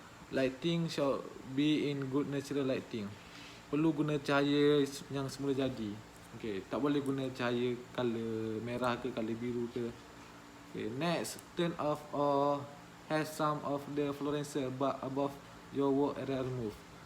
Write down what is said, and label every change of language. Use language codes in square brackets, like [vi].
[en] Lighting shall be in good natural lighting. [ms] Perlu guna cahaya yang semula jadi. Okay. Tak boleh guna cahaya color merah ke color biru ke. [en] Okay. Next, turn off or have some of the fluorescent bulb above your work area removed.